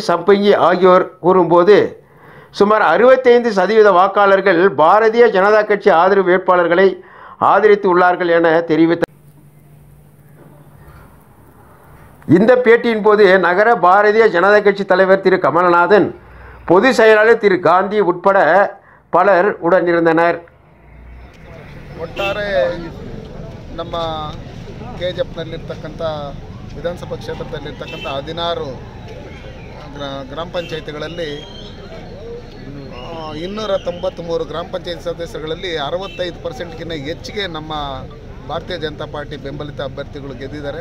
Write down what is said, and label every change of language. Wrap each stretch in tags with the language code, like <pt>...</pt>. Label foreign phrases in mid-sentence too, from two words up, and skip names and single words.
<ta>சம்பங்கி ஆகியோர் கூறும்போது சுமார் 65% வாக்காளர்கள் பாரதிய ஜனதா கட்சி ஆதரவு வேட்பாளர்களை ஆதரித்து உள்ளார்கள் என தெரிவித்தார். இந்த பேட்டியின் போது நகர பாரதிய ஜனதா கட்சி தலைவர் திரு கமலநாதன், பொதுச் செயலாளர் திரு காந்தி உட்பட பலர் உடனிருந்தனர்.</ta> <kn>ಒಟ್ಟಾರೆ ನಮ್ಮ ಕೆಜಿಎಫ್ನಲ್ಲಿರ್ತಕ್ಕಂಥ ವಿಧಾನಸಭಾ ಕ್ಷೇತ್ರದಲ್ಲಿರ್ತಕ್ಕಂಥ 16 ಗ್ರಾಮ ಪಂಚಾಯಿತಿಗಳಲ್ಲಿ 293 ಗ್ರಾಮ ಪಂಚಾಯತ್ ಸದಸ್ಯರುಗಳಲ್ಲಿ 65%ಗಿಂತ ಹೆಚ್ಚಿಗೆ ನಮ್ಮ ಭಾರತೀಯ ಜನತಾ ಪಾರ್ಟಿ ಬೆಂಬಲಿತ ಅಭ್ಯರ್ಥಿಗಳು ಗೆದ್ದಿದ್ದಾರೆ.</kn>